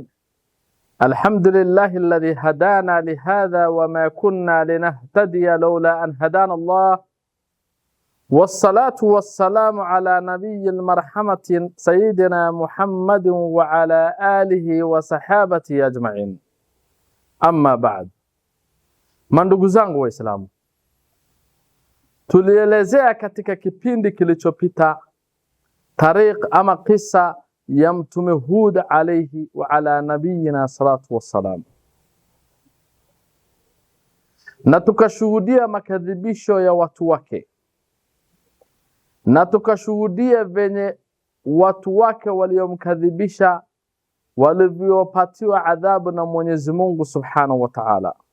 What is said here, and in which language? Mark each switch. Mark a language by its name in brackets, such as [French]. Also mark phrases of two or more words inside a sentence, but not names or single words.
[Arabic] الحمد لله الذي هدانا لهذا وما كنا لنهتدي لولا أن هدانا الله، والصلاة والسلام على نبي المرحمة سيدنا محمد وعلى آله وصحابته أجمعين. أما بعد، [Swahili] mandugu zangu Waislamu, tulielezea katika kipindi kilichopita tariq ama kisa ya Mtume Hud [Arabic] عليه وعلى نبينا الصلاة والسلام, [Swahili] na tukashuhudia makadhibisho ya watu wake, na tukashuhudia venye watu wake waliomkadhibisha walivyopatiwa adhabu na Mwenyezi Mungu [Arabic] سبحانه وتعالى.